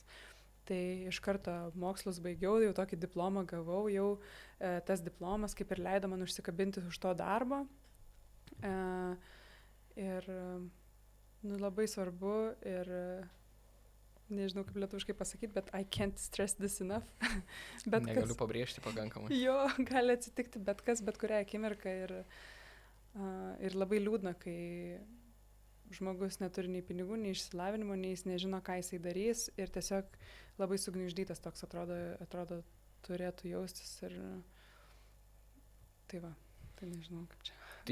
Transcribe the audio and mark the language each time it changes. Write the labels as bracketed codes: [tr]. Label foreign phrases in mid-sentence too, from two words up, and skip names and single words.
[lt] Tai iš karto mokslus baigiau, jau tokį diplomą gavau, jau tas diplomas kaip ir leido man užsikabinti už to darbo. Ir labai svarbu ir nežinau kaip lietuviškai pasakyti, bet [en] I can't stress this enough. [lt] Negaliu pabrėžti pakankamai. Jo, gali atsitikti bet kas, bet kurią akimirką ir labai liūdna, kai žmogus neturi nei pinigų, nei išsilavinimo, nei jis nežino, ką jisai darys ir tiesiog labai sugniuždytas toks atrodo turėtų jaustis ir tai nežinau kaip čia.